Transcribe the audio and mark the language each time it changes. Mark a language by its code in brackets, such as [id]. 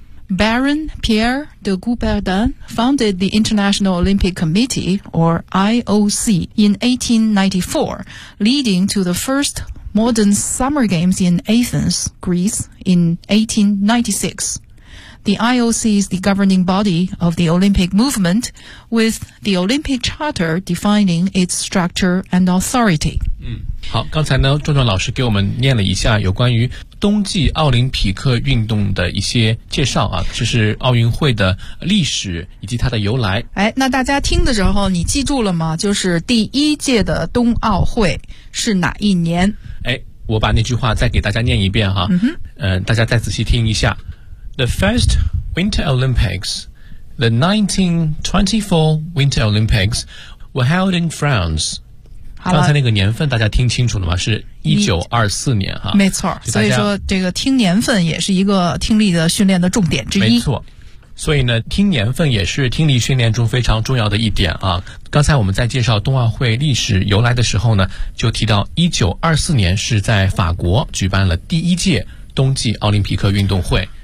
[en] Baron Pierre de Coubertin founded the International Olympic Committee, or IOC, in 1894, leading to the first modern summer games in Athens, Greece, in 1896. The IOC is the governing body of the Olympic movement, with the Olympic Charter defining its structure and authority. [zh] 好，刚才呢，壮壮老师给我们念了一下有关于冬季奥林匹克运动的一些介绍啊，这是奥运会的历史以及它的由来。哎，那大家听的时候你记住了吗？就是第一届的冬奥会是哪一年？哎，我把那句话再给大家念一遍哈，大家再仔细听一下。 [en] The first Winter Olympics, the 1924 Winter Olympics were held in France. [zh] 刚才那个年份大家听清楚了吗？是1924年哈，没错。所以说这个听年份也是一个听力的训练的重点之一。没错，所以呢，听年份也是听力训练中非常重要的一点啊。刚才我们在介绍冬奥会历史由来的时候呢，就提到1924年是在法国举办了第一届冬季奥林匹克运动会。